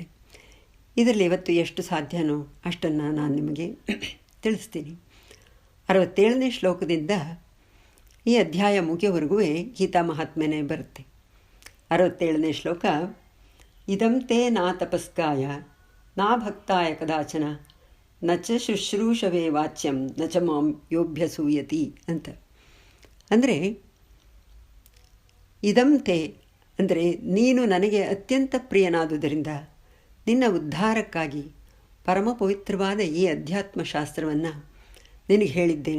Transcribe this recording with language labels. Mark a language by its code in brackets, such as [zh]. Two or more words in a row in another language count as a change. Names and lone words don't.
[kn] ಇದರಲ್ಲಿ ಇವತ್ತು ಎಷ್ಟು ಸಾಧ್ಯನೋ ಅಷ್ಟನ್ನು ನಾನು ನಿಮಗೆ ತಿಳಿಸ್ತೀನಿ. 67ನೇ ಶ್ಲೋಕದಿಂದ ಈ ಅಧ್ಯಾಯ ಮುಗಿಯವರೆಗೂ ಗೀತಾ ಮಹಾತ್ಮೆನೇ ಬರುತ್ತೆ. [sa] 67ನೇ ಶ್ಲೋಕ: ಇದಂತೆ ನಾ ತಪಸ್ಕಾಯ ನಾ ಭಕ್ತಾಯ ಕದಾಚನ ನ ಚ ಶುಶ್ರೂಷವೇ ವಾಚ್ಯಂ ನ ಚ ಮಾಂ ಯೋಭ್ಯಸೂಯತಿ ಅಂತ. [kn] ಅಂದರೆ ಇದಂತೆ ಅಂದರೆ ನೀನು ನನಗೆ ಅತ್ಯಂತ ಪ್ರಿಯನಾದುದರಿಂದ ನಿನ್ನ ಉದ್ಧಾರಕ್ಕಾಗಿ ಪರಮ ಪವಿತ್ರವಾದ ಈ ಅಧ್ಯಾತ್ಮ ಶಾಸ್ತ್ರವನ್ನು ನಿನಗೆ ಹೇಳಿದ್ದೇನೆ.